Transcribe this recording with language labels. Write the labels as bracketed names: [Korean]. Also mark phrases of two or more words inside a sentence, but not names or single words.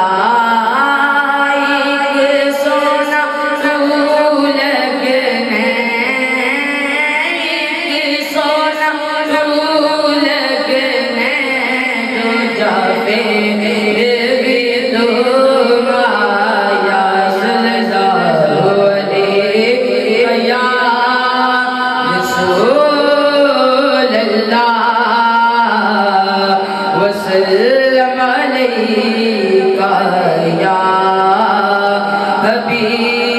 [Punjabi] اک سوہنا تُو لگنے، اک سوہنا تُو لگنے دوجا پھیر بھی تم آیا. [Arabic] صلى الله عليه يا رسول الله وسلم عليك يا حبيب